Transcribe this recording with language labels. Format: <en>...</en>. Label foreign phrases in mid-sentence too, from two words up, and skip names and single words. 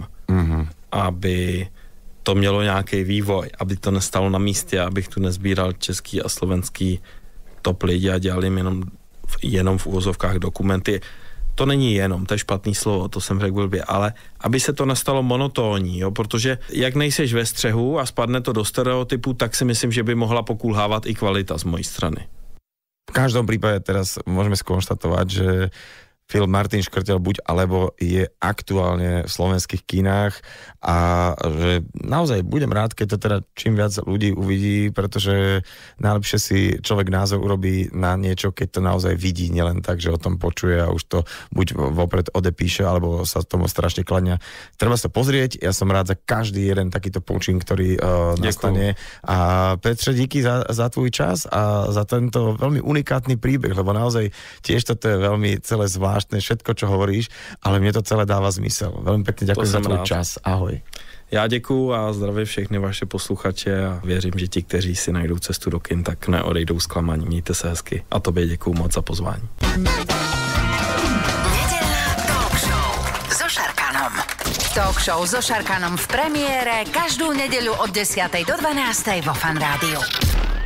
<cs>Aby to mělo nějaký vývoj, aby to nestalo na místě, abych tu nezbíral český a slovenský top lidi a dělal jim jenom v uvozovkách dokumenty. To není jenom, to je špatný slovo, to jsem řekl blbě, ale aby se to nestalo monotónní, jo, protože jak nejseš ve střehu a spadne to do stereotypu, tak si myslím, že by mohla pokulhávat i kvalita z mojí strany.</cs> <sk>V každom prípade teraz môžeme skonštatovať, že film Martin Škrtel buď alebo je aktuálne v slovenských kinách a že naozaj budem rád, keď to teda čím viac ľudí uvidí, pretože najlepšie si človek názor urobí na niečo, keď to naozaj vidí, nielen tak, že o tom počuje a už to buď vopred odepíše, alebo sa tomu strašne kladňa. Treba sa pozrieť, ja som rád za každý jeden takýto počin, ktorý nastane. A Petře, díky za tvoj čas a za tento veľmi unikátny príbeh, lebo naozaj tiež toto je veľmi celé zvláštne, všetko, čo hovoríš, ale mne to celé dáva zmysel. Veľmi pekne ďakujem za tvoj čas. Ahoj.</sk> <cs>Já děkuju a zdravím všechny vaše posluchače a věřím, že ti, kteří si najdou cestu do kin, tak neodejdou zklamaní. Mějte se hezky a tobě děkuju moc za pozvání.</cs> <sk>Nedeľná</sk> <en>talk show</en> <sk>so Šarkanom.</sk> <en>Talk show</en> <sk>so Šarkanom v premiére každú nedeľu od 10. do 12. vo Fan Rádiu.</sk>